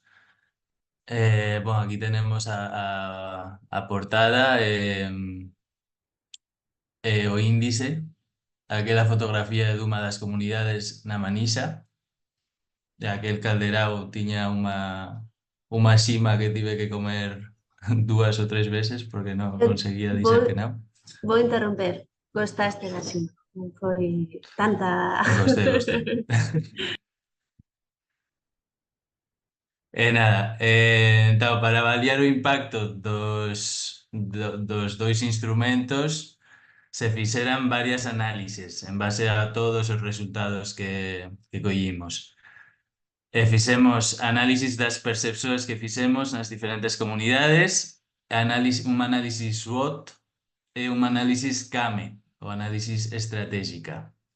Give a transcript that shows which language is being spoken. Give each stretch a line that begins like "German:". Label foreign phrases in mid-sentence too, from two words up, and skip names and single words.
Spanish: Bueno, aquí tenemos
Galician: a portada o índice, aquella fotografía de uma das comunidades na Manisa, de aquel calderao tiña uma cima que tive que comer 2 ou 3 veces porque no conseguía dizer que
Portuguese: Vou,
Galician: no.
Portuguese: vou interromper. Gostaste da cima? Non foi tanta... Gostei, gostei. E nada, então, para avaliar o impacto dos dois instrumentos,
Galician: se fixeran varias análises en base a todos os resultados que collimos. E fixemos análisis
Portuguese: das percepções
Galician: que fixemos nas diferentes comunidades, un análisis SWOT e un análisis CAME, o análisis estratégica.